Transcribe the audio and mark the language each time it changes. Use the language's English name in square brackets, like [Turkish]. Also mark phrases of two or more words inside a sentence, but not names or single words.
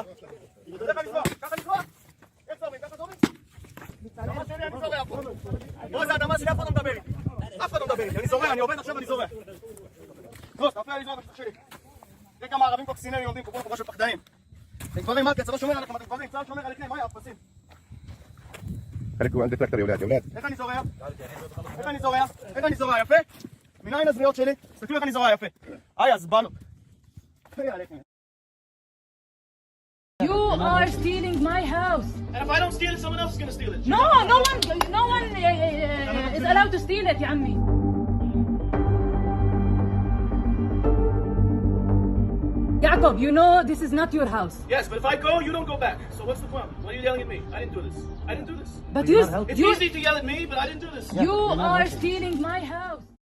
[Hebrew] זה לך לזרוע, ככה לזרוע? איך זורמים? ככה זורמים? אדמה שלי, אני זורע פה. בוא, זה אדמה שלי, אף אחד לא מדבר איתי. אף אחד לא מדבר איתי. אני זורע, אני עובד עכשיו, אני זורע. בוא, אתה מפריע לזרוע בשטח שלי. תראה כמה ערבים קוקסינלים עומדים פה, פה של פחדנים. אתם גברים, מה? כי הצבא שומר עליכם, אתם גברים, צה"ל שומר עליכם, מה יא אפסים? [Arabic] خليكم عندك تراكتور يا ولاد يا ولاد. [Hebrew] איך אני זורע? איך אני זורע? איך אני זורע? יפה? מנין הזריעות שלי? תסתכלו איך אני זורע, יפה. הזבלות. [English] You are stealing my house. And if I don't steal it, someone else is going to steal it. No one is allowed to steal it, [Arabic] يا عمي. [English] Jacob, you know this is not your house. Yes, but if I go, you don't go back. So what's the point? Why are you yelling at me? I didn't do this. I didn't do this. But it's easy to yell at me, but I didn't do this. You are stealing my house.